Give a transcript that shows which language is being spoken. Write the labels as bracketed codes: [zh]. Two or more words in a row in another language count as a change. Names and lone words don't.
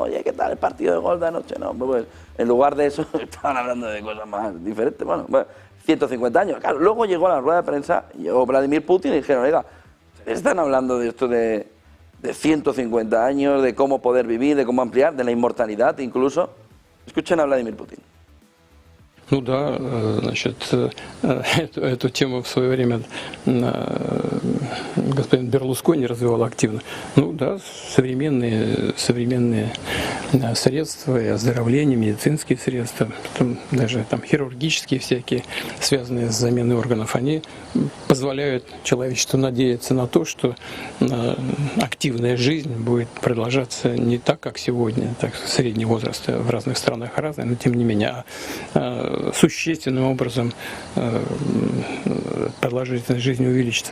[es] Oye, ¿qué tal el partido de golf de anoche? No, pues en lugar de eso estaban hablando de cosas más diferentes. Bueno, 150 años. Claro, luego llegó a la rueda de prensa, llegó Vladimir Putin y dijeron, oiga, están hablando de esto de 150 años, de cómo poder vivir, de cómo ampliar, de la inmortalidad incluso. Escuchen a Vladimir Putin. [ru] Ну да, значит, эту тему в свое время господин Берлускони развивал активно. Ну да, современные средства и оздоровления, медицинские средства, даже там хирургические всякие, связанные с заменой органов, они позволяют человечеству надеяться на то, что активная жизнь будет продолжаться не так, как сегодня, так средний возраст в разных странах разный, но тем не менее, существенным образом продолжительность жизни увеличится.